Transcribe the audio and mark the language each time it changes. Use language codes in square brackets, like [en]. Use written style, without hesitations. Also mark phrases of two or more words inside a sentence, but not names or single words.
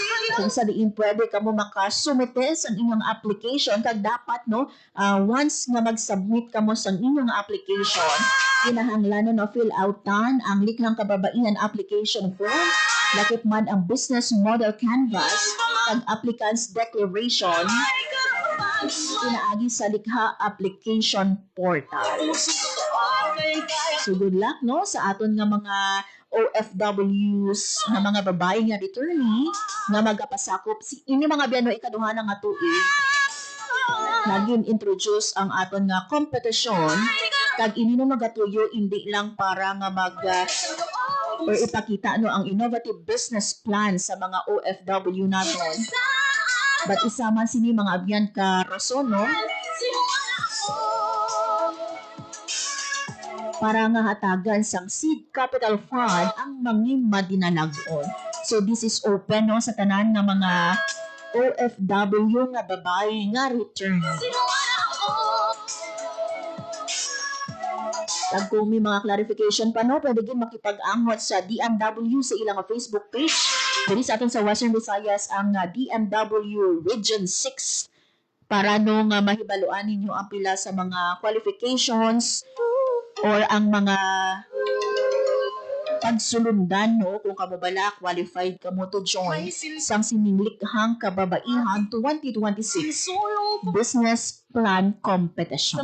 [hil] kung sa diin pwede ka mo makasumite sa inyong application kag dapat no once nga mag-submit ka mo sa inyong application kinahanglan no fill outan ang likhang kababaihan [en] application form [hil] lakip man ang [en] business model canvas [hil] kag [en] applicant's declaration [hil] inaagi sa likha [en] application portal. [hil] Puso totoo. So good luck no sa aton nga mga OFWs nga mga babae nga returnee nga magapasakop si ini mga biano ikaduha nga tuig. Naging introduce ang aton nga kompetisyon kag ini no magatuyo hindi lang para nga or ipakita no ang [en] innovative business plan [hil] sa mga OFW naton. But isama sini mga abyan ka rason no para nga hatagan sang [en] seed capital fund [hil] ang manging madinalagon. [en] So this is open [hil] no sa tanan nga mga OFW nga babae nga return. Kag kung may mga clarification pa no, pwede din makipag-angot sa DMW sa ilang Facebook page. Dili sa aton sa Western Visayas ang DMW Region 6 para no nga mahibaluan ninyo ang pila sa mga qualifications or ang mga pagsulundan no kung kamo bala qualified kamo [en] to join [hil] sang sinilikhang kababaihan 2026 [en] business plan competition.